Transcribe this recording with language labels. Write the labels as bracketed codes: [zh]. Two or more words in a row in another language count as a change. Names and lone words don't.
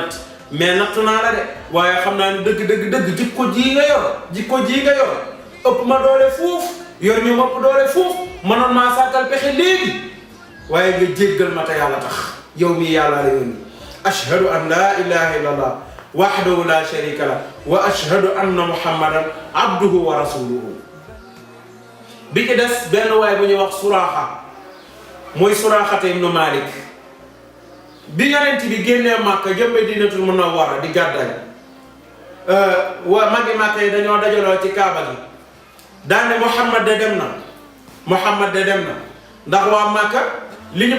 [wo] natt mais nattu naa la de waaye xam naa ni dëgg jikko ji nga yor ëpp ma doole fuuf yor ñu mopp doole fuuf mënoon maa sàkkal pexe léegi waaye nga jéggal ma te yàlla tax yow mii yàlla la yónni [ar] أشهد أن لا إله إلا الله وحده لا شريك له وأشهد أن محمدا عبده ورسوله [wo] bi ci des benn waay bu ñuy wax suraaxa mooy suraaxata ibnu malik bi yonent bi génnee Màkka jëm Madinatul Munawwara di gàddaay waa magi Màkka yi dañoo dajaloo ci kaaba gi daane Muhammad de dem na ndax waa Màkka li ñu